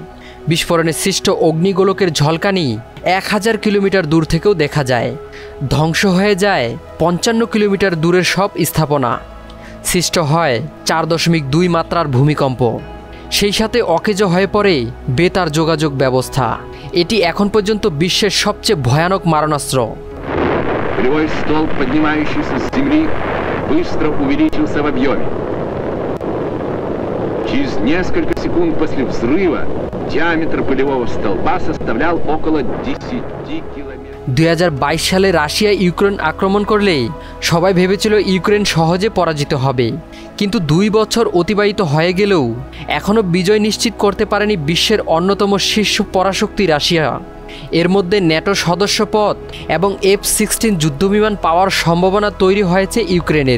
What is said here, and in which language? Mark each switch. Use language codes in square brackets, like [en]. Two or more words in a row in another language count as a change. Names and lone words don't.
[bn] বিস্ফোরণে সৃষ্ট অগ্নিগোলকের ঝলকানি 1000 কিলোমিটার দূর থেকেও দেখা যায়। ধ্বংস হয়ে যায় 55 কিলোমিটার দূরের সব স্থাপনা। সৃষ্ট হয় 4.2 মাত্রার ভূমিকম্প। সেই সাথে অকেজো হয়ে পড়ে বেতার যোগাযোগ ব্যবস্থা। এটি এখন পর্যন্ত বিশ্বের সবচেয়ে ভয়ানক মারণাস্ত্র। [ru] Полевой столб, поднимающийся с земли, быстро увеличился в объеме. Через несколько секунд после взрыва диаметр полевого столба составлял около 10 километров. [bn] 2022 সালে রাশিয়া ইউক্রেন আক্রমণ করলে সবাই ভেবেছিল ইউক্রেন সহজে পরাজিত হবে, কিন্তু 2 বছর অতিবাহিত হয়ে গেলেও এখনও বিজয় নিশ্চিত করতে পারেনি বিশ্বের অন্যতম শীর্ষ পরাশক্তি রাশিয়া। এর মধ্যে ন্যাটো সদস্যপদ এবং F-16 যুদ্ধবিমান পাওয়ার সম্ভাবনা তৈরি হয়েছে ইউক্রেনের।